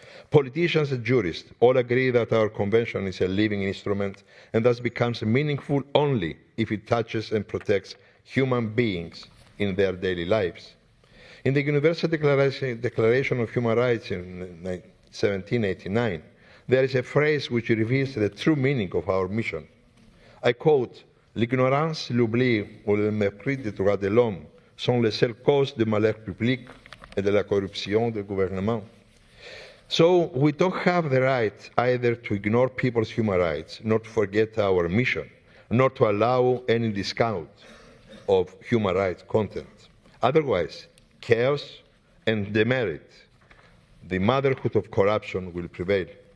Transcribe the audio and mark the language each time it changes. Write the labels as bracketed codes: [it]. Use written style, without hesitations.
[en] Politicians and jurists all agree that our convention is a living instrument and thus becomes meaningful only if it touches and protects human beings in their daily lives. In the Universal Declaration of Human Rights in 1789, there is a phrase which reveals the true meaning of our mission. I quote, [fr] "L'ignorance, l'oubli ou le mépris des droits de l'homme sont les seules causes du malheur public et de la corruption du gouvernement." [en] So we don't have the right either to ignore people's human rights, nor to forget our mission, nor to allow any discount of human rights content. Otherwise, chaos and demerit, the motherhood of corruption, will prevail.